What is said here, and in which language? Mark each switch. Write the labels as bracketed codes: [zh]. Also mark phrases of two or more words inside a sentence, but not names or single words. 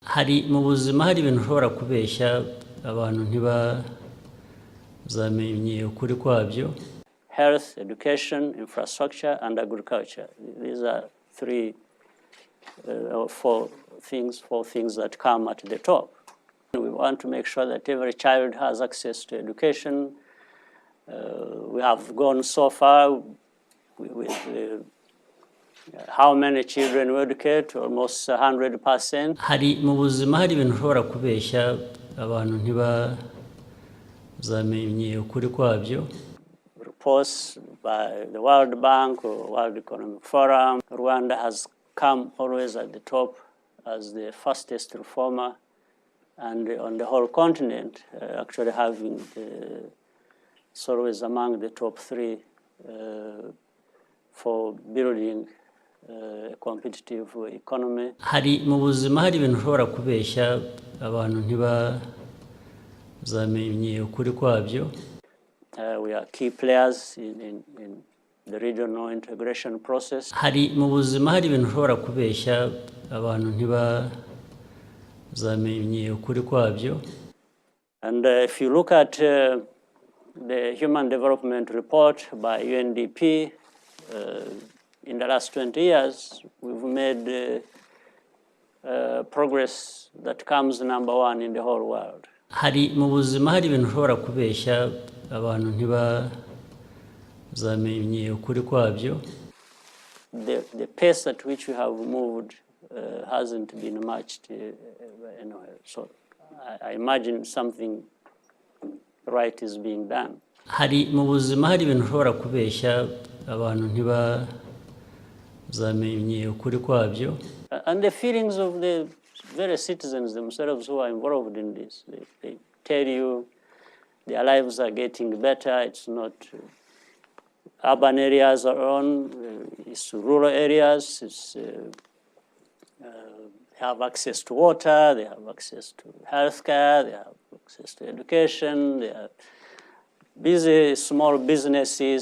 [rw] hari mu buzima hari ibintu ushobora kubeshya abantu ntibazamenye ukuri kwabyo. [en] Health, education, infrastructure, and agriculture. These are four things that come at the top. We want to make sure that every child has access to education. We have gone so far with how many children we educate, almost 100%. [rw] Hari mu buzima hari ibintu ushobora kubeshya abantu ntibazamenye ukuri kwabyo. [en] Reports by the World Bank or World Economic Forum, Rwanda has come always at the top as the fastest reformer, and on the whole continent, actually having it's always among the top 3 for building a competitive economy. [rw] Hari mu buzima hari ibintu ushobora kubeshya abantu ntibazamenye ukuri kwabyo. [en] We are key players in the regional integration process. [rw] Hari mu buzima hari ibintu ushobora kubeshya abantu ntibazamenye ukuri kwabyo. [en] And if you look at the Human Development Report by UNDP, in the last 20 years, we've made progress that comes number 1 in the whole world. [rw] Hari mu buzima hari ibintu ushobora kubeshya abantu ntibazamenye ukuri kwabyo. [en] The pace at which we have moved hasn't been matched anywhere. So I imagine something right is being done. [rw] Hari mu buzima hari ibintu ushobora kubeshya abantu ntibazamenye ukuri kwabyo. [en] And the feelings of the very citizens themselves who are involved in this, they tell you their lives are getting better. It's not urban areas alone, it's rural areas. It's, they have access to water, they have access to healthcare, they have access to education, they have busy small businesses.